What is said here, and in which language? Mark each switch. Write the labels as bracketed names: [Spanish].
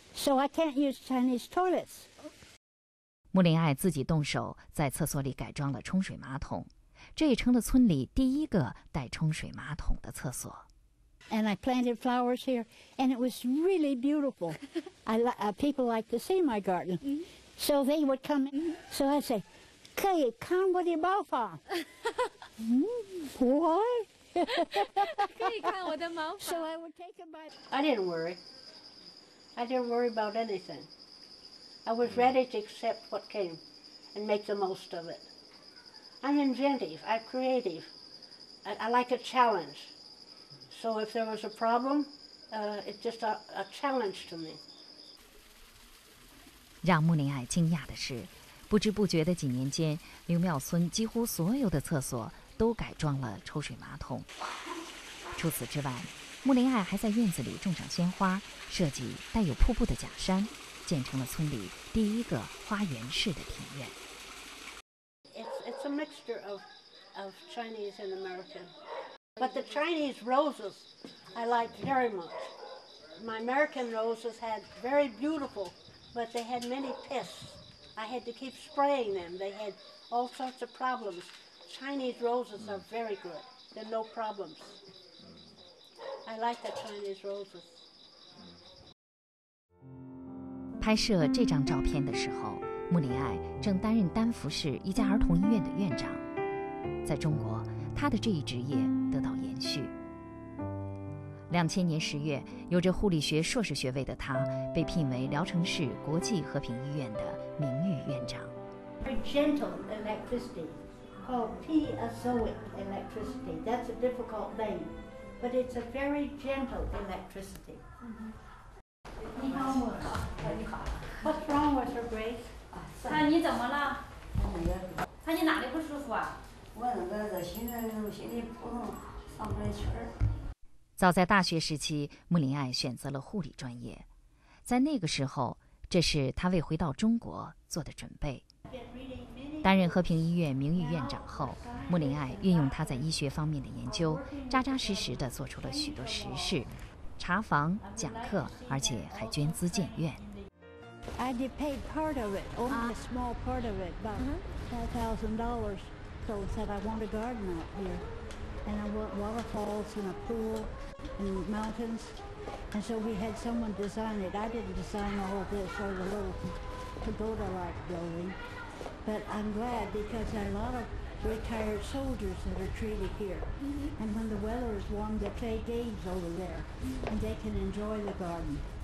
[English] So I can't use Chinese toilets. [Chinese] 穆林爱自己动手在厕所里改装了冲水马桶，这也成了村里第一个带冲水马桶的厕所。 [English] And I planted flowers here, and it was really beautiful. People like to see my garden, so they would come in. So I say, [Chinese] 可以看我的茅房。 [English] Why? [Chinese] 可以看我的茅房。 [English] So I would take them by. I didn't worry. I didn't worry about anything. I was ready to accept what came and make the most of it. I'm inventive. I'm creative. I like a challenge. So if there was a problem, it's just a challenge to me. [Chinese] 让穆林爱惊讶的是，不知不觉的几年间，刘庙村几乎所有的厕所都改装了抽水马桶。除此之外，穆林爱还在院子里种上鲜花，设计带有瀑布的假山，建成了村里第一个花园式的庭院。 [English] It's a mixture of Chinese and American. But the Chinese roses I liked very much. My American roses had very beautiful, but they had many pests. I had to keep spraying them. They had all sorts of problems. Chinese roses are very good. There are no problems. I like the Chinese roses. [Chinese] 拍摄这张照片的时候，穆林爱正担任丹佛市一家儿童医院的院长。在中国，他的这一职业得到延续。2000年10月，有着护理学硕士学位的他被聘为聊城市国际和平医院的名誉院长。 [English] Very gentle electricity called piezoic electricity. That's a difficult name, but it's a very gentle electricity. [Chinese] 你好，你好。 [English] What's wrong with her, Grace? [Chinese] 他你怎么了？他你哪里不舒服啊？我那个心里扑通上不来气儿。早在大学时期，穆林爱选择了护理专业，在那个时候，这是他为回到中国做的准备。担任和平医院名誉院长后，穆林爱运用他在医学方面的研究，扎扎实实地做出了许多实事，查房、讲课，而且还捐资建院。 [English] I did pay part of it, only a small part of it, about $5,000. So I said I want a garden out here, and I want waterfalls and a pool and mountains, and so we had someone design it. I didn't design all of this or the little pagoda-like building, but I'm glad because there are a lot of retired soldiers that are treated here, and when the weather is warm, they play games over there, and they can enjoy the garden.